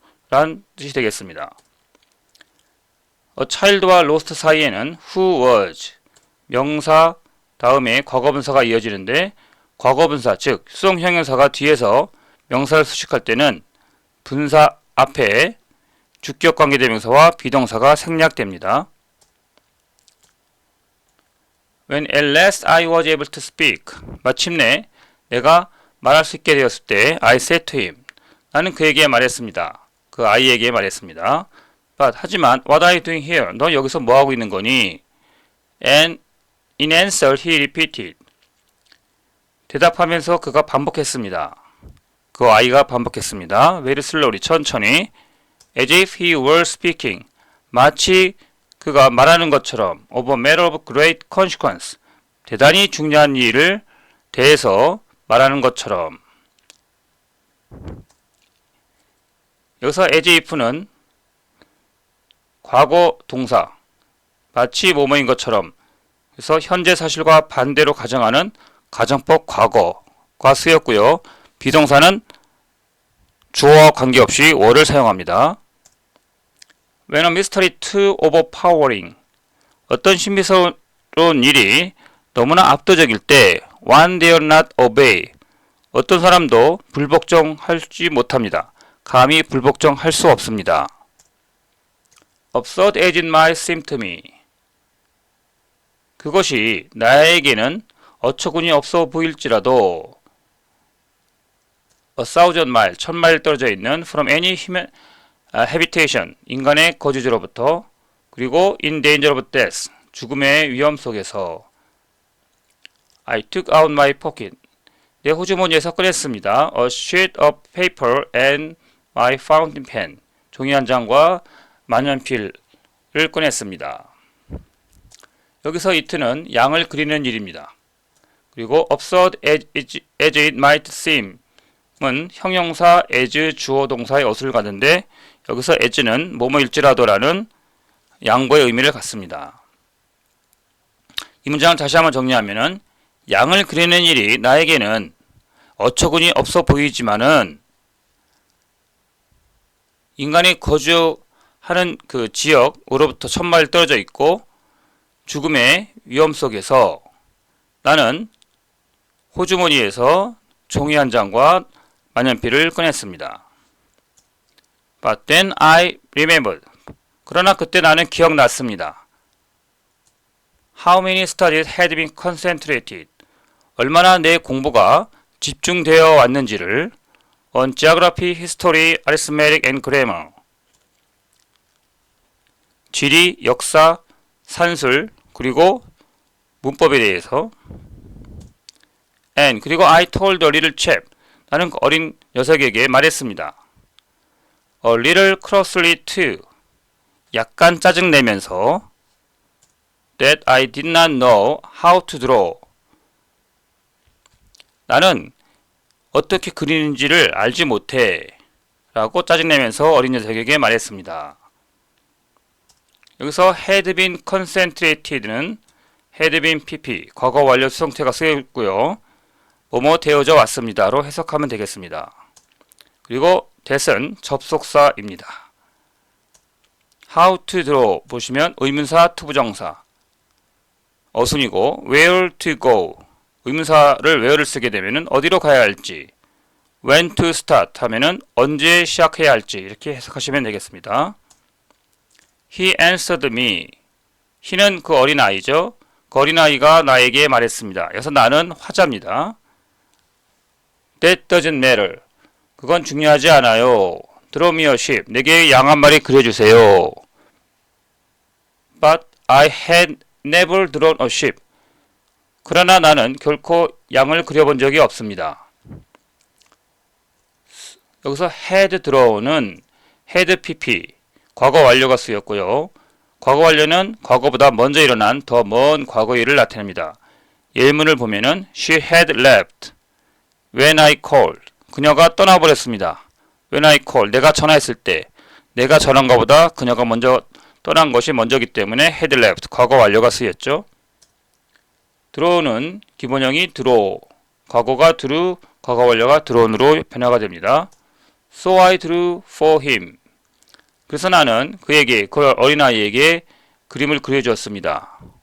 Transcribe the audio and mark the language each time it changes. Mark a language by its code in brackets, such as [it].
[ko] 라는 뜻이 되겠습니다. A child와 lost 사이에는 who was 명사 다음에 과거분사가 이어지는데 과거분사 즉 수동 형용사가 뒤에서 명사를 수식할 때는 분사 앞에 주격 관계대명사와 비동사가 생략됩니다. [en] When at last I was able to speak. [ko] 마침내 내가 말할 수 있게 되었을 때 [en] I said to him. [ko] 나는 그에게 말했습니다. 그 아이에게 말했습니다. [en] But [ko] 하지만 [en] what are you doing here? [ko] 너 여기서 뭐 하고 있는 거니? [en] And in answer he repeated. [ko] 대답하면서 그가 반복했습니다. 그 아이가 반복했습니다. [en] Very slowly, [ko] 천천히. [en] As if he were speaking, [ko] 마치 그가 말하는 것처럼 [en] of a matter of great consequence, [ko] 대단히 중요한 일을 대해서 말하는 것처럼. 여기서 as if는 과거 동사, 마치 뭐뭐인 것처럼, 그래서 현재 사실과 반대로 가정하는 가정법 과거가 쓰였고요. 비동사는 주어와 관계없이 were를 사용합니다. [en] When a mystery too overpowering, [ko] 어떤 신비스러운 일이 너무나 압도적일 때 [en] one dare not obey, [ko] 어떤 사람도 불복종하지 못합니다. 감히 불복종할 수 없습니다. [en] Absurd as it might seem to me, [ko] 그것이 나에게는 어처구니 없어 보일지라도 [en] a thousand mile, [ko] 1000마일 떨어져 있는 [en] from any human habitation, [ko] 인간의 거주지로부터, 그리고 [en] in danger of death, [ko] 죽음의 위험 속에서. [en] I took out my pocket, [ko] 내 호주머니에서 꺼냈습니다. [en] A sheet of paper and my fountain pen, [ko] 종이 한 장과 만년필을 꺼냈습니다. 여기서 it는 양을 그리는 일입니다. 그리고 [en] absurd as it might seem [ko] 은 형용사 as 주어 동사의 어순을 갖는데, 여기서 as는 뭐뭐일지라도라는 양보의 의미를 갖습니다. 이 문장을 다시 한번 정리하면은, 양을 그리는 일이 나에게는 어처구니 없어 보이지만은 인간이 거주하는 그 지역으로부터 1000마일 떨어져 있고 죽음의 위험 속에서 나는 호주머니에서 종이 한 장과 만년필을 꺼냈습니다. [en] But then I remembered, [ko] 그러나 그때 나는 기억났습니다. [en] How many studies had been concentrated, [ko] 얼마나 내 공부가 집중되어 왔는지를 [en] on geography, history, arithmetic and grammar, [ko] 지리, 역사, 산술, 그리고 문법에 대해서. [en] And, [ko] 그리고 [en] I told the little chap, [ko] 나는 그 어린 녀석에게 말했습니다. [en] A little crossly too, [ko] 약간 짜증내면서, [en] that I did not know how to draw, [ko] 나는 어떻게 그리는지를 알지 못해 라고 짜증내면서 어린 녀석에게 말했습니다. 여기서 had been concentrated는 had been pp, 과거 완료 수동태가 쓰였고요. 뭐뭐 되어져 왔습니다로 해석하면 되겠습니다. 그리고 that은 접속사입니다. how to draw 보시면 의문사 투부정사 어순이고, [en] where to go [ko] 의문사를 where를 쓰게 되면은 어디로 가야 할지, [en] when to start [ko] 하면은 언제 시작해야 할지, 이렇게 해석하시면 되겠습니다. [en] He answered me, he는 [ko] 그 어린아이죠. 그 어린아이가 나에게 말했습니다. 여기서 나는 화자입니다. [en] That doesn't matter, [ko] 그건 중요하지 않아요. [en] Draw me a sheep, [ko] 내게 양 한 마리 그려주세요. [en] But I had never drawn a sheep, [ko] 그러나 나는 결코 양을 그려본 적이 없습니다. 여기서 had draw는 had pp, 과거 완료가 쓰였고요. 과거 완료는 과거보다 먼저 일어난 더 먼 과거 일을 나타냅니다. 예문을 보면은 [en] she had left when I called, [ko] 그녀가 떠나버렸습니다. [en] when I called, [ko] 내가 전화했을 때, 내가 전한 것보다 그녀가 먼저 떠난 것이 먼저기 때문에 had left, 과거 완료가 쓰였죠. draw는 기본형이 draw, 과거가 drew, 과거 완료가 drawn으로 변화가 됩니다. [en] So I drew for him, [ko] 그래서 나는 그에게, 그 어린아이에게 그림을 그려주었습니다.